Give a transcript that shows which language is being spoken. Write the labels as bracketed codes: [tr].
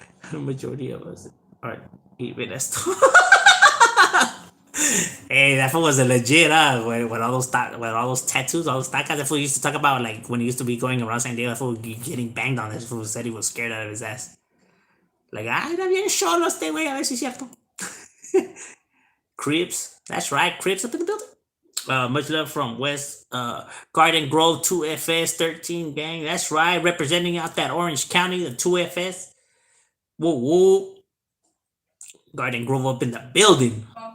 [en] The majority of us are even esto. Hey, that fool was a legit, with all those tattoos, all those tacas. That fool used to talk about like when he used to be going around San Diego. That fool getting banged on. That fool said he was scared out of his ass. [es] Like, era bien solo este güey, a ver si es cierto. [en] Crips, that's right, Crips up in the building. Much love from West Garden Grove 2FS 13 gang. That's right, representing out that Orange County, the 2FS. Whoa, whoa. Garden Grove up in the building.